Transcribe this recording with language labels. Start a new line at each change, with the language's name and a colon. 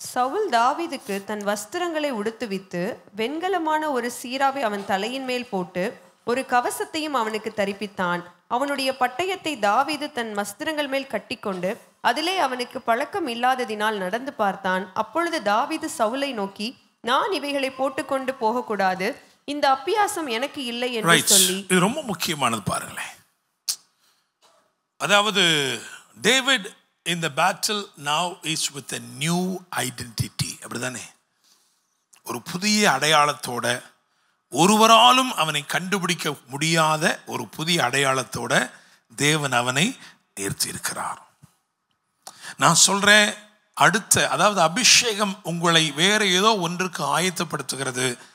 Tamil: சவுல் தாவீதுக்கு தன் வஸ்திரங்களை உடுத்துவித்து வெண்கலமான ஒரு சீராவை அவன் தலையின் மேல் போட்டு ஒரு கவசத்தையும் அவனுக்கு தரிப்பித்தான். அவனுடைய பட்டயத்தை தாவீது தன் வஸ்திரங்கள் மேல் கட்டிக்கொண்டு அதிலே அவனுக்கு பழக்கம் இல்லாததினால் நடந்து பார்த்தான். அப்பொழுது தாவீது சவுலை நோக்கி, நான் இவைகளை போட்டுக்கொண்டு போகக்கூடாது, இந்த அப்பியாசம் எனக்கு இல்லை என்று சொல்லி. இது ரொம்ப முக்கியமானது பாருங்களேன். அதாவது
English: David in the battle now is with a new identity.
Tamil: அப்படிதானே? ஒரு புதிய அடையாளத்தோட, ஒருவராலும் அவனை கண்டுபிடிக்க முடியாத ஒரு புதிய அடையாளத்தோட தேவன் அவனை நிறுத்தியிருக்கிறார். நான் சொல்றேன், அதாவது அபிஷேகம் உங்களை வேற ஏதோ ஒன்றுக்கு ஆயத்தப்படுத்துகிறது.